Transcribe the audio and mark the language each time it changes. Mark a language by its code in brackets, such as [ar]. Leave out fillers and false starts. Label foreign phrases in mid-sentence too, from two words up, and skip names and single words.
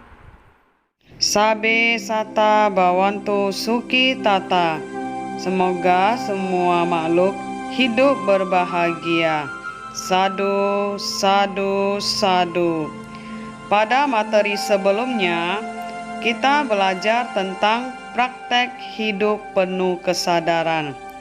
[pi] Sabe sata bawanto suki tata. [id] Semoga semua makhluk hidup berbahagia. [pi] Sadu, sadu, sadu. [id] Pada materi sebelumnya, kita belajar tentang praktek hidup penuh kesadaran.